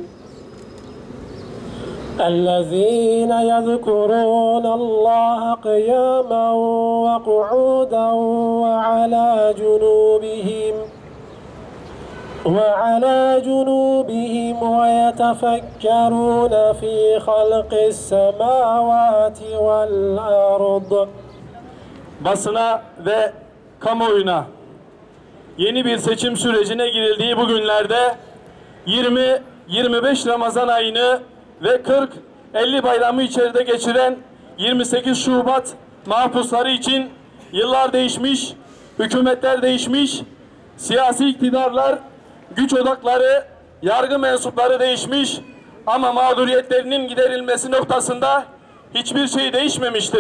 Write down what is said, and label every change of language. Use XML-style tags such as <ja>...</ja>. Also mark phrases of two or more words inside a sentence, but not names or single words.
<ar>الذين يذكرون الله قياما وقعودا وعلى جنوبهم ويتفكرون في خلق السماوات والأرض.</ar> <tr>Basına ve kamuoyuna yeni bir seçim sürecine girildiği bu günlerde 20-25 Ramazan ayını ve 40-50 bayramı içeride geçiren 28 Şubat mahpusları için yıllar değişmiş, hükümetler değişmiş, siyasi iktidarlar, güç odakları, yargı mensupları değişmiş ama mağduriyetlerinin giderilmesi noktasında hiçbir şey değişmemiştir.</tr>